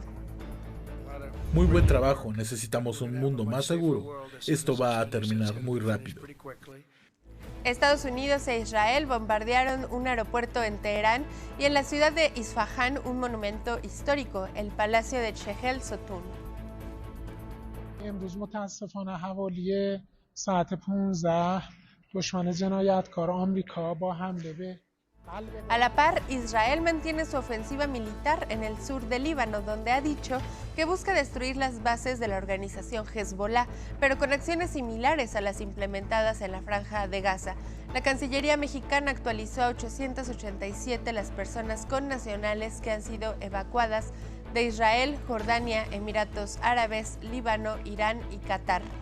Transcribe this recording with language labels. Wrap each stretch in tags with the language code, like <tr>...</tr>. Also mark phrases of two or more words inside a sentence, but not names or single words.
<es>Muy buen trabajo, necesitamos un mundo más seguro. Esto va a terminar muy rápido. Estados Unidos e Israel bombardearon un aeropuerto en Teherán y en la ciudad de Isfahán un monumento histórico, el Palacio de Chehel Sotun.</es> <fa>امروز متاسفانه حوالی ساعت 15 دشمن جنایتکار آمریکا با حمله به</fa> <es>A la par, Israel mantiene su ofensiva militar en el sur del Líbano, donde ha dicho que busca destruir las bases de la organización Hezbollah, pero con acciones similares a las implementadas en la Franja de Gaza. La Cancillería mexicana actualizó a 887 las personas connacionales que han sido evacuadas de Israel, Jordania, Emiratos Árabes, Líbano, Irán y Qatar.</es>